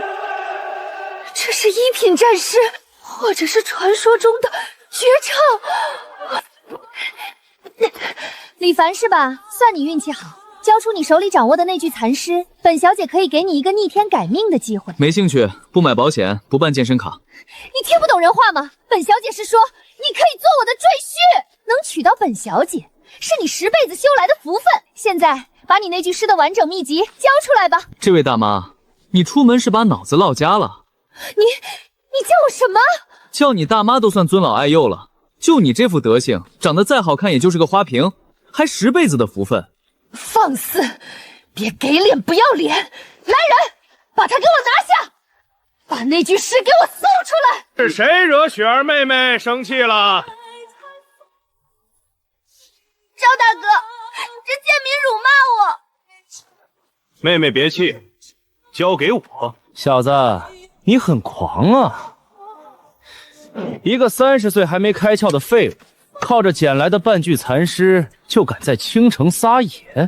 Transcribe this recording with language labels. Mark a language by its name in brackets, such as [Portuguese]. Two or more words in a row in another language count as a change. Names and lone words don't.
[Chinese] 這是1品戰詩，或者是傳說中的絕唱。李凡是吧？算你運氣好。交出你手裡掌握的那句殘詩，本小姐可以給你一個逆天改命的機會。沒興趣，不買保險，不辦健身卡。你聽不懂人話嗎？本小姐是說，你可以做我的贅婿，能娶到本小姐，是你10輩子修來的福分。現在把你那句詩的完整秘籍交出來吧。這位大媽，你出門是把腦子落家了？你叫我什麼？叫你大媽都算尊老愛幼了。就你這副德行，長得再好看也就是個花瓶，還10輩子的福分。放肆！別給臉不要臉！來人，把他給我拿下！把那句詩給我搜出來！是誰惹雪兒妹妹生氣了？趙大哥，這賤民辱罵我！妹妹別氣，交給我。小子，你很狂啊！一個30歲還沒開竅的廢物，靠着撿來的半具殘屍就敢在傾城撒野？